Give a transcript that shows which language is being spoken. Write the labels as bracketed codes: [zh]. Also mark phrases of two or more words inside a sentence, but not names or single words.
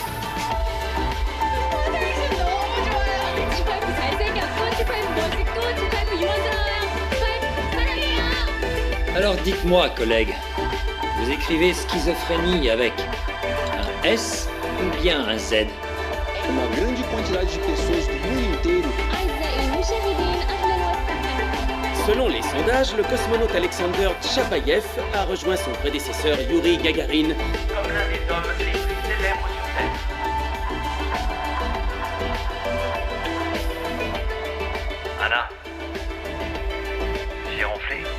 [fr] Alors dites-moi, collègue, vous écrivez schizophrénie avec un S ou bien un Z? [pt] Uma grande quantidade de pessoas do mundo inteiro. [fr] Selon les sondages, le cosmonaute Alexander Tchapayev a rejoint son prédécesseur Yuri Gagarin Comme l'un des hommes les plus célèbres sur Terre. Anna, j'ai ronflé.